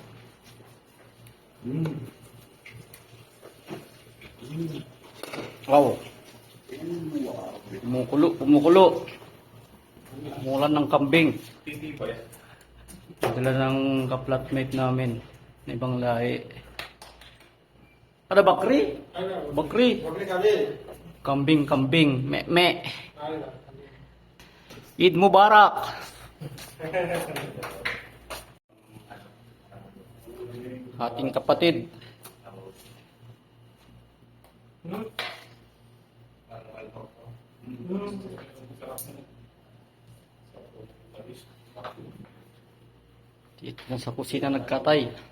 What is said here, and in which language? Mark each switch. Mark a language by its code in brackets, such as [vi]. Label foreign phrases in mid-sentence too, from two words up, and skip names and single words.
[tl] Wow. Kumukulo. Umulan ng kambing. Dala ng ka-flatmate namin. Ibang lahi. Ada bakri? Bakri. Kambing, kambing. Me. [ar] Eid Mubarak. [tl] Ating kapatid. Dito na sa kusina nagkatay.